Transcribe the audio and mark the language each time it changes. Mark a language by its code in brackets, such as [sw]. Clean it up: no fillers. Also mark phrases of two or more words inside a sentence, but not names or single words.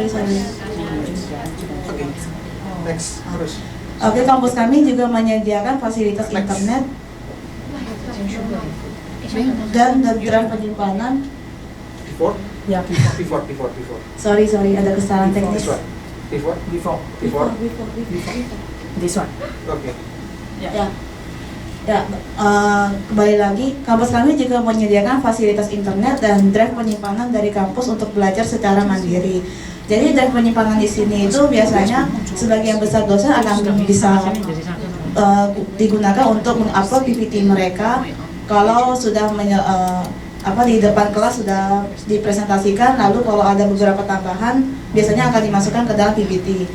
[en] Okay. Next, terus. [id] Oke, kampus kami juga menyediakan fasilitas internet dan penyimpanan. Ya, [en] Before. [id] Sorry, ada kesalahan [en] This [id] teknis. [en] one. Before. Before. this one. Okay. [id] Ya, kembali lagi, kampus kami juga menyediakan fasilitas internet dan drive penyimpanan dari kampus untuk belajar secara mandiri. Jadi drive penyimpanan di sini itu biasanya sebagian besar dosen akan bisa digunakan untuk mengupload PPT mereka kalau sudah di depan kelas sudah dipresentasikan, lalu kalau ada beberapa tambahan biasanya akan dimasukkan ke dalam PPT.